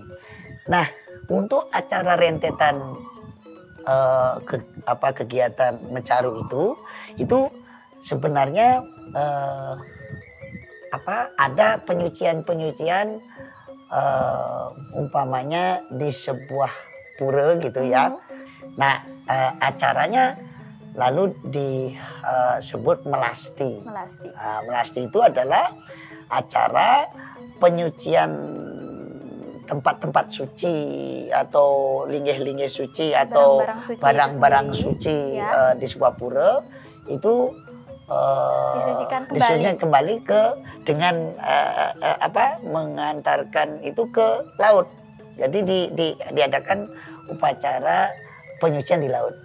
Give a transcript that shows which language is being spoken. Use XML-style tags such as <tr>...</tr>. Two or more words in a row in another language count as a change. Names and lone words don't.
<id>Nah untuk acara rentetan kegiatan mencaru itu sebenarnya ada penyucian umpamanya di sebuah pura gitu ya. Nah acaranya lalu disebut melasti. Melasti itu adalah acara penyucian tempat-tempat suci atau linggih-linggih suci atau barang-barang suci ya. Di sebuah pura itu disucikan kembali dengan mengantarkan itu ke laut. Jadi diadakan upacara penyucian di laut.</id>